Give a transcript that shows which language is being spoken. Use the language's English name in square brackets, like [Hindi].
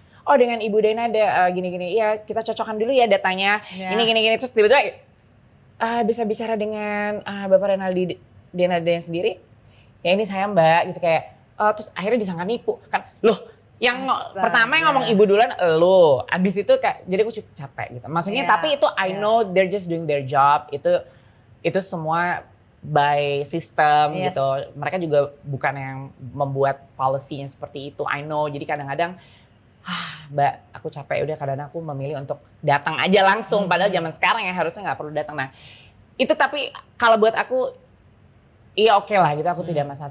[Indonesian] Oh dengan ibu Denada gini-gini, iya kita cocokkan dulu ya datanya, gini-gini, terus tiba-tiba bisa bicara dengan Bapak Renaldi Denada yang sendiri, ya ini saya mbak gitu kayak, terus akhirnya disangka nipu kan, loh. Yang pertama yang ngomong ibu duluan lo, abis itu kayak jadi aku cukup capek gitu. Maksudnya tapi itu [English] I know they're just doing their job, [Indonesian] itu semua [English] by system [Indonesian] gitu. Mereka juga bukan yang membuat policy-nya seperti itu, [English] I know. [Indonesian] Jadi kadang-kadang mbak aku capek, udah kadang-kadang aku memilih untuk datang aja langsung. Padahal zaman sekarang ya harusnya gak perlu datang. Nah itu tapi kalau buat aku iya oke lah gitu, aku tidak masalah.